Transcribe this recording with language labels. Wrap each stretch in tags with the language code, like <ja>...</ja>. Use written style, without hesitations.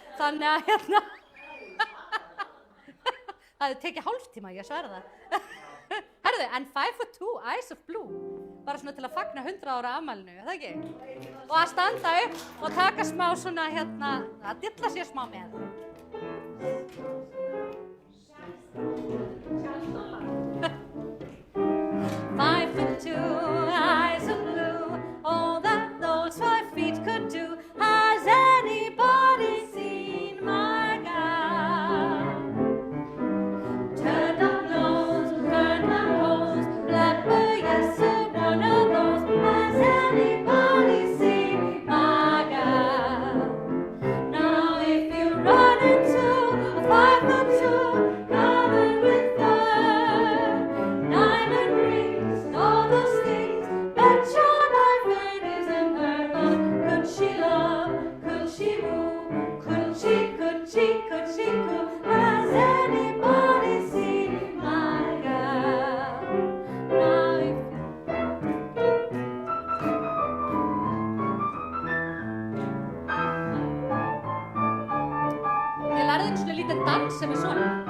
<is>Þannig að það hefði tekið hálftíma, ég sverða það. Herðu, en 5'2", Eyes of Blue, bara svona til að fagna 100 ára afmælinu, er það ekki? Og að standa upp og taka smá svona að dilla sér smá með.</is> <en>Five foot two, eyes of blue, all that those 5 feet could do. Has anybody seen my gal? Turned up nose, turned up hose, blackbird, yes sir, one of those. Has anybody seen my gal? Now if you run into a 5'2", covered with fur, diamond rings, all those things, bet your life it isn't her. But could she love, could she woo, could she coo? Has anybody seen my gal? Now if</en> <is>Ég lærði einu svona lítið dans sem er svona.</is>